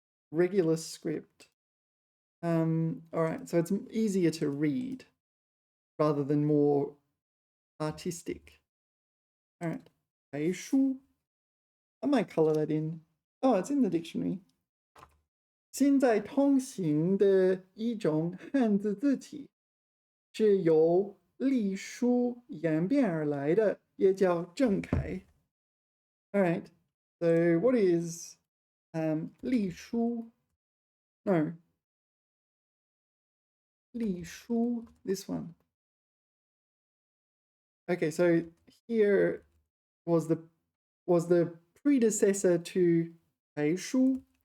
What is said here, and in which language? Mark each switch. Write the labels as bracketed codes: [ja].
[en] Regular script. All right, so it's easier to read rather than more artistic. All right, 楷书. I might color that in. Oh, it's in the dictionary. [zh] 现在通行的一种汉字字体，是由隶书演变而来的，也叫正楷。 [en] All right. So what is 隶书? No. 隶书, this one. Okay, so here was the predecessor to 楷书.